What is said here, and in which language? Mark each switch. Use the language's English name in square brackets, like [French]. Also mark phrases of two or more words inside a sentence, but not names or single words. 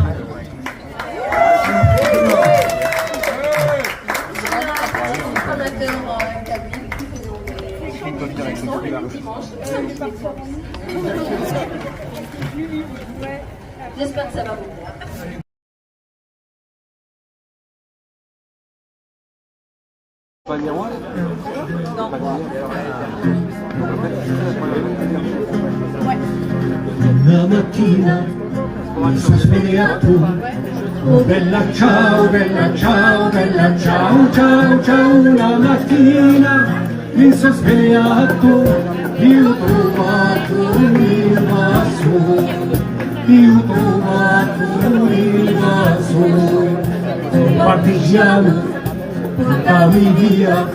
[French] J'espère que ça va vous plaire. Pas le miroir? Non. [Italian] La mattina mi sono svegliato, oh bella ciao, bella ciao, bella ciao, ciao, ciao. La mattina mi sono svegliato, io ho trovato il vaso, io ho trovato il vaso, partigiano, portami via.